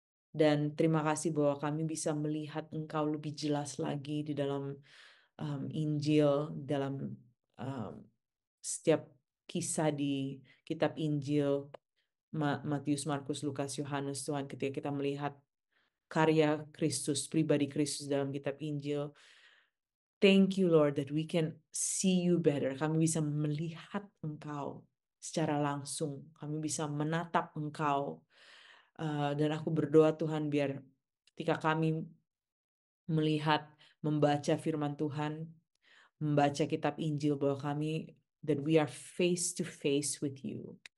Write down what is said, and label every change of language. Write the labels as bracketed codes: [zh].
[id] Dan terima kasih bahwa kami bisa melihat Engkau lebih jelas lagi di dalam Injil, dalam setiap kisah di kitab Injil, Matius, Markus, Lukas, Yohanes, Tuhan, ketika kita melihat karya Kristus, pribadi Kristus dalam kitab Injil. [en] Thank you, Lord, that we can see you better. [id] Kami bisa melihat Engkau secara langsung. Kami bisa menatap Engkau. Dan aku berdoa, Tuhan, biar ketika kami melihat, membaca firman Tuhan, membaca kitab Injil, bahwa kami, [en] that we are face to face with you.